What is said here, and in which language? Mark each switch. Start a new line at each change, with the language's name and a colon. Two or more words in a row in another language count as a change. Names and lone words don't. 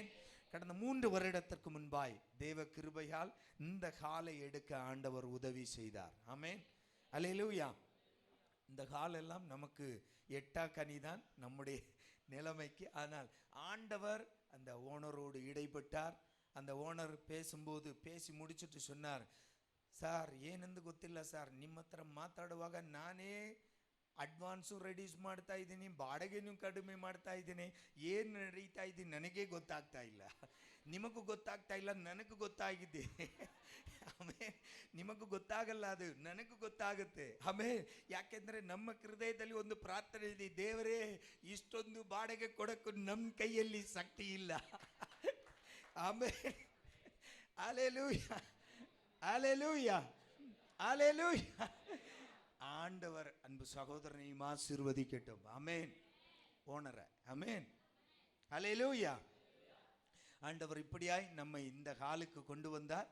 Tamil: கடந்த 3 வருடத்திற்கு முன்பாய் தேவ கிருபையால் இந்த காலை எடுக்க ஆண்டவர் உதவி செய்தார். ஆமென், அல்லேலூயா. இந்த காலெல்லாம் நமக்கு எட்டா கனிதான் நம்முடைய நிலைமைக்கு. ஆனால் ஆண்டவர் அந்த ஓனரோடு இடைப்பட்டார். அந்த ஓனர் பேசும்போது பேசி முடிச்சுட்டு சொன்னார்,
Kannada: ಸಾರ್ ಏನಂದು ಗೊತ್ತಿಲ್ಲ ಸಾರ್, ನಿಮ್ಮ ಹತ್ರ ಮಾತಾಡುವಾಗ ನಾನೇ
English: advance reduce
Kannada: ಮಾಡ್ತಾ ಇದ್ದೀನಿ, ಬಾಡಿಗೆನೂ ಕಡಿಮೆ ಮಾಡ್ತಾ ಇದ್ದೀನಿ, ಏನು ನಡೀತಾ ಇದ್ದೀನಿ ನನಗೆ ಗೊತ್ತಾಗ್ತಾ ಇಲ್ಲ, ನಿಮಗೂ ಗೊತ್ತಾಗ್ತಾ ಇಲ್ಲ, ನನಗೂ ಗೊತ್ತಾಗಿದೆ. ಆಮೇಲೆ ನಿಮಗೂ ಗೊತ್ತಾಗಲ್ಲ, ಅದು ನನಗೂ ಗೊತ್ತಾಗುತ್ತೆ. ಆಮೇಲೆ ಯಾಕೆಂದರೆ ನಮ್ಮ ಹೃದಯದಲ್ಲಿ ಒಂದು ಪ್ರಾರ್ಥನೆ ಇದೆ, ದೇವರೇ ಇಷ್ಟೊಂದು ಬಾಡಿಗೆ ಕೊಡೋಕ್ಕೂ ನಮ್ಮ ಕೈಯಲ್ಲಿ ಶಕ್ತಿ ಇಲ್ಲ.
Tamil: ಆಮೇಲೆ அல்லேலூயா, அல்லேலூயா, அல்லேலூயா. ஆண்டவர் அன்பு சகோதரனையும் ஆசீர்வதிக்கட்டும். ஆமென். ஓனரை ஆமென், அல்லேலூயா. ஆண்டவர் இப்படியாய் நம்மை இந்த காலுக்கு கொண்டு வந்தார்.